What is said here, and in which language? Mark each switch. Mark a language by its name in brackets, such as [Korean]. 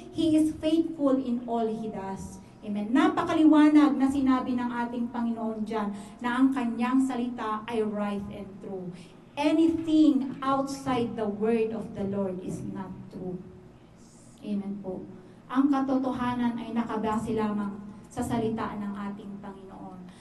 [English] He is faithful in all He does. Amen. [Filipino] Napakaliwanag na sinabi ng ating Panginoon dyan na ang kanyang salita ay [English] right and true. Anything outside the word of the Lord is not true. [Filipino] Amen po. Ang katotohanan ay nakabase lamang sa salita ng ating Panginoon.